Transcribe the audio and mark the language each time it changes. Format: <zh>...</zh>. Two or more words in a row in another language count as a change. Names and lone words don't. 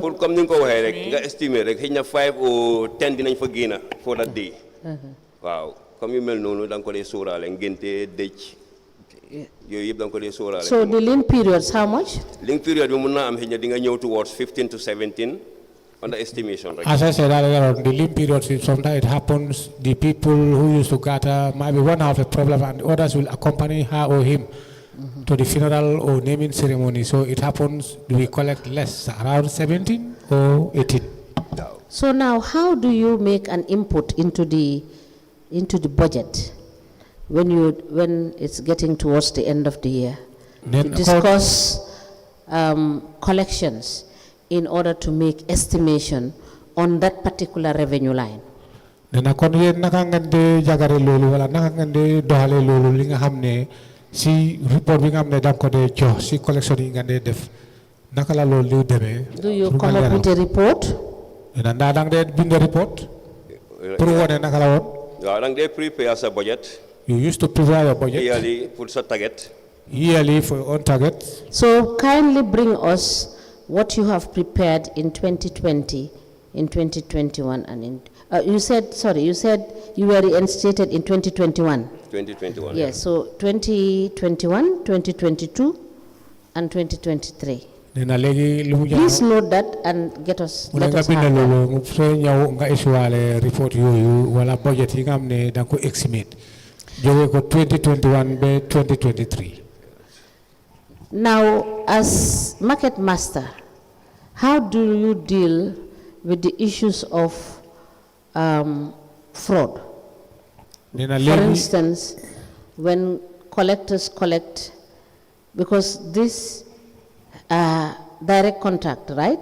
<wo>Pour comme ni nga ko waxee rek nga estimer rek xëy na 5 or 10 dinañ fa génn</wo> <en>for that day.</en> <wo>Waaw comme yu mel noonu da nga ko dee sóoraale ngénte dëj.</wo> <en>So the lean periods, how much? Lean period, towards 15 to 17 on the estimation. Right? As I said earlier, the lean periods, sometimes it happens, the people who used to gather, maybe one have a problem and others will accompany her or him to the funeral or naming ceremony. So it happens, we collect less, around 17 or 18. So now, how do you make an input into the budget? When it's getting towards the end of the year, to discuss collections in order to make estimation on that particular revenue line.</en> <wo>Nena kon yeen naka ngeen di jagare lolu wala naka ngeen di doxale lolu li nga xamne si report bi nga xamne dang ko de jox si collection yi nga de def naka la lolu li deme.</wo> <en>Do you come up with a report?</en> <wo>Nena nda dang de bind report pour wone naka la won. Yeah, dang de prepare sa budget.</wo> <en>You used to prepare your budget Yearly for sa target. Yearly for your own target. So kindly bring us what you have prepared in 2020, in 2021, and in you said you were reinstated in 2021. 2021. Yes, so 2021, 2022, and 2023. Please note that and let us have that.</en> <wo>report wala budget yi nga xamne dang ko estimate joge ko 2021 be 2023.</wo> <en>Now, as market master, how do you deal with the issues of fraud? For instance, when collectors collect, because this direct contact, right?</en>